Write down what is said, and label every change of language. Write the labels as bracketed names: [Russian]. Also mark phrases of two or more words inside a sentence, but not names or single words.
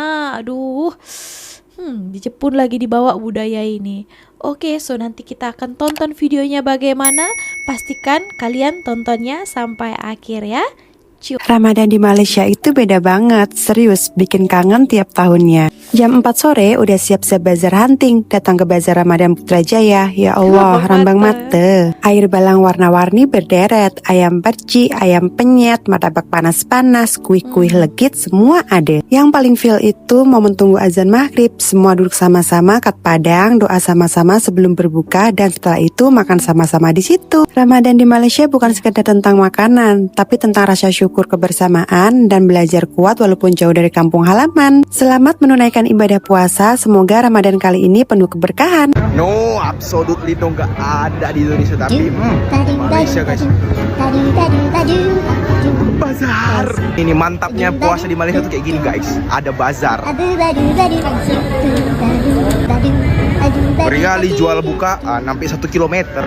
[Malay] Di Jepun lagi dibawa budaya ini. [Indonesian] Oke, so nanti kita akan tonton videonya bagaimana. Pastikan kalian tontonnya sampai akhir ya. Ramadan di Malaysia itu beda banget, serius, bikin kangen tiap tahunnya. Jam 4 sore udah siap-siap bazar hunting, datang ke bazar Ramadan Putrajaya. Ya Allah, rambang mata. Air balang warna-warni berderet, ayam perci, ayam penyet, martabak panas-panas, kuih-kuih legit, semua ada. Yang paling feel itu momen tunggu azan maghrib, semua duduk sama-sama, kat padang, doa sama-sama sebelum berbuka, dan setelah itu makan sama-sama di situ. Ramadan di Malaysia bukan sekedar tentang makanan, tapi tentang rasa syukur kebersamaan dan belajar kuat walaupun jauh dari kampung halaman. Selamat menunaikan ibadah puasa, semoga Ramadan kali ini penuh keberkahan. [English] No, absolutely [Indonesian] itu nggak ada di Indonesia, tapi Malaysia guys. Bazar. Ini mantapnya puasa di Malaysia tuh kayak gini guys, ada bazar. Beriali jual buka sampai 1 kilometer.